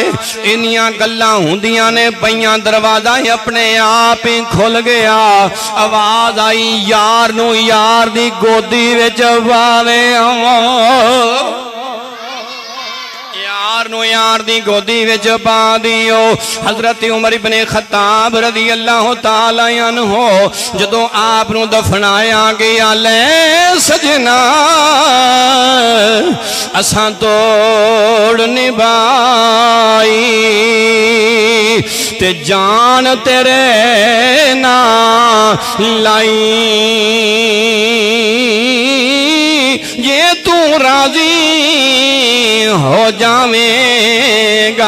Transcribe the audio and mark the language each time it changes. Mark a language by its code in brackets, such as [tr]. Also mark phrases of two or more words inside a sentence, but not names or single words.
[pa] اینیاں گلاں ہندیاں نے پئیاں دروازہ ہی اپنے آپ ہی کھل گیا. آواز آئی یار نوں یار دی گودی وچ پاوے، یار نوں یار دی گودی وچ پا دیو. حضرت عمر ابن خطاب [ar] رضي الله تعالى عنه [pa] جدوں آپ نوں دفنایا گیا لے سجݨا اساں توڑ نبھائی تے جان تیرے نال لائی، ہݨ توں راضی ہو جاویں گا.